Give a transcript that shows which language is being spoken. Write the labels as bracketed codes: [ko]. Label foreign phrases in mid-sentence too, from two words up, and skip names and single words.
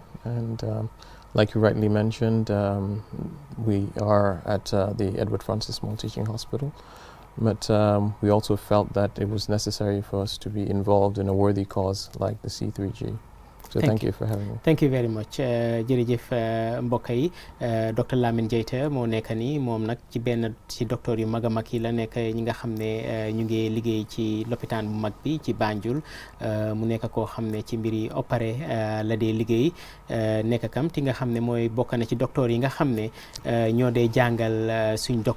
[en] And like you rightly mentioned, we are at the Edward Francis Small Teaching Hospital. But we also felt that it was necessary for us to be involved in a worthy cause like the C3G. So thank you for having me. Thank you very much. [wo] Jërëjëf mbokk yi Dr. Lamine Jaiteh moo nekk nii moom nag ci benn ci docteur yu mag a mag yi la nekk ñi nga xam ne ñu ngi liggéey ci lopitaan bu mag bi ci Banjul mu nekk koo xam ne ci mbiri opéré la dee liggéey nekk kam ti nga xam ne mooy bokk na ci docteur yi nga xam ne ñoo dee jàngal suñ docteur